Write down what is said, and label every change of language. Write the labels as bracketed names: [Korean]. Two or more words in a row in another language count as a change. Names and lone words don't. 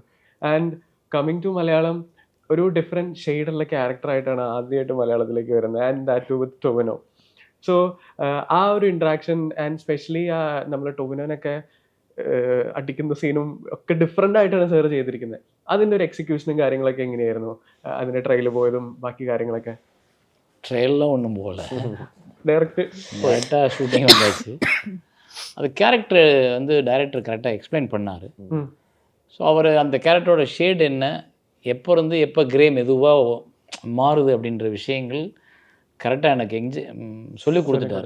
[English] and coming to Malayalam [Malayalam] ഒരു ഡിഫറെൻറ്റ് ഷെയ്ഡുള്ള ക്യാരക്ടർ ആയിട്ടാണ് ആദ്യമായിട്ട് മലയാളത്തിലേക്ക് വരുന്നത്. [English] and that too with Tovino. [Malayalam] സോ ആ ഒരു [English] interaction and specially [Malayalam] നമ്മൾ ടൊവിനോനൊക്കെ അടിക്കുന്ന സീനും ഒക്കെ ഡിഫറെൻ്റ് ആയിട്ടാണ് സാർ ചെയ്തിരിക്കുന്നത്. അതിൻ്റെ ഒരു എക്സിക്യൂഷനും കാര്യങ്ങളൊക്കെ എങ്ങനെയായിരുന്നു? അതിൻ്റെ ട്രെയിലർ പോയതും ബാക്കി കാര്യങ്ങളൊക്കെ? [Tamil] ட்ரெயிலெலாம் ஒன்றும் போகல, ഡയറക്റ്റ് கரெக்டாக ஷூட்டிங் வந்தாச்சு. அது கேரக்டர் வந்து டைரக்டர் கரெக்டாக எக்ஸ்பிளைன் பண்ணார். ஸோ அவர் அந்த கேரக்டரோட ஷேட் என்ன, எப்போ இருந்து எப்போ கிரே மெதுவாக மாறுது அப்படின்ற விஷயங்கள் கரெக்டாக எனக்கு சொல்லி கொடுத்துட்டாரு.